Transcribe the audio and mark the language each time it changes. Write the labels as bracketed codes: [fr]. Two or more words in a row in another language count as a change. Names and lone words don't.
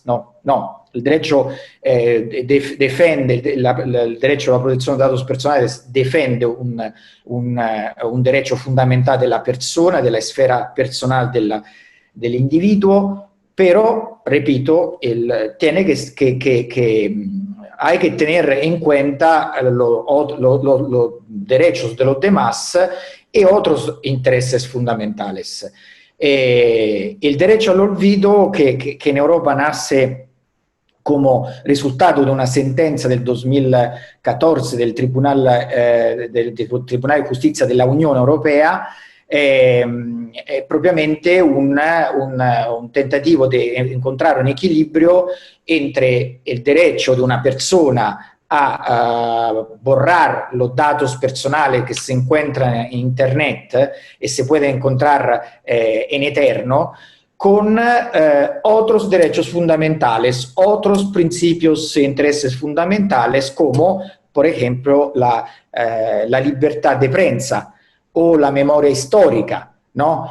[es] No, el derecho defiende, el derecho a la protección de datos personales defiende un derecho fundamental de la persona, de la esfera personal del individuo, pero, repito, hay que tener en cuenta los derechos de los demás y otros intereses fundamentales. El derecho al olvido, que en Europa nace como resultado de una sentenza del 2014 del Tribunale di [it] Giustizia della Unione Europea, è propriamente un tentativo di [es] encontrar un equilibrio entre el derecho de una persona a borrar los datos personales que se encuentran en Internet y se puede encontrar en eterno, con otros derechos fundamentales, otros principios e intereses fundamentales, como, por ejemplo, la libertad de prensa o la memoria histórica, ¿no?